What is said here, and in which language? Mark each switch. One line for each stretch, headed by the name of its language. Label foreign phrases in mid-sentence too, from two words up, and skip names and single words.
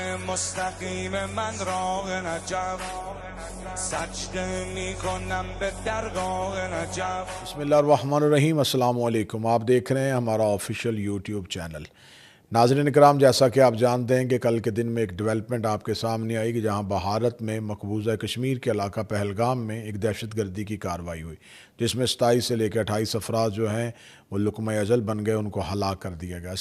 Persian: مستقیم من راه نجف سجده میکنم به درگاه نجف.
Arabic: بسم اللہ الرحمن الرحیم. السلام علیکم.
Urdu: آپ دیکھ رہے ہیں ہمارا
English: official YouTube channel.
Urdu: ناظرین اکرام، جیسا کہ آپ جانتے ہیں کہ کل کے دن میں ایک ڈیولپمنٹ آپ کے سامنے آئی کہ جہاں بھارت میں مقبوضہ کشمیر کے علاقہ پہلگام میں ایک دہشت گردی کی کارروائی ہوئی، جس میں 27 سے لے کے 28 افراد جو ہیں وہ لقمہ اجل بن گئے، ان کو ہلاک کر دیا گیا.